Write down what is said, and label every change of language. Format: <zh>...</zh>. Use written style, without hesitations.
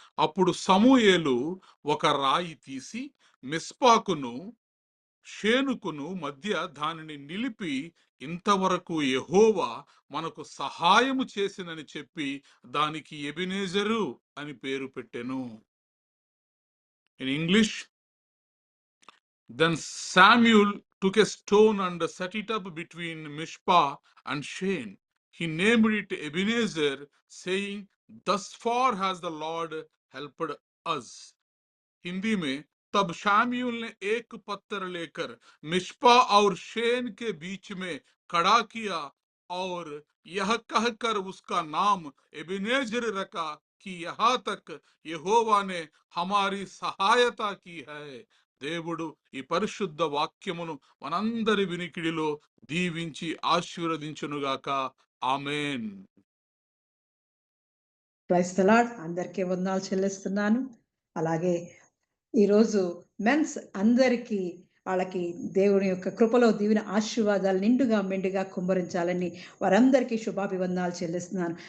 <te>అప్పుడు సమూయేలు ఒక రాయి తీసి మిస్పాకును షేనుకును మధ్య దానిని నిలిపి ఇంతవరకు యెహోవా మనకు సహాయము చేసినని చెప్పి దానికి ఎబినేజరు అని పేరు పెట్టెను.</te> <en>In English, then Samuel took a stone and set it up between Mishpah and Shen. He named it Ebenezer, saying, thus far has the Lord helped us.</en> <hi>Hindi में तब शाम्यूल ने एक पत्थर लेकर मिश्पा और शेन के बीच में खड़ा किया और यह कहकर उसका नाम एबेनेजर रखा कि यहाँ तक यहोवा ने हमारी सहायता की है.</hi> <te>దేవుడు ఈ పరిశుద్ధ వాక్యమును మనందరి వినికిడిలో దీవించి ఆశీర్వదించునుగాక. ఆమేన్. Praise the lord. అందరికీ వందనాలు చెల్లిస్తున్నాను. అలాగే ఈరోజు మెన్స్ అందరికీ వాళ్ళకి దేవుని యొక్క కృపలో దీవెన ఆశీర్వాదాలు నిండుగా మెండుగా కుమ్మరించాలని వారందరికీ శుభాభివందనాలు చెల్లిస్తున్నాను.</te>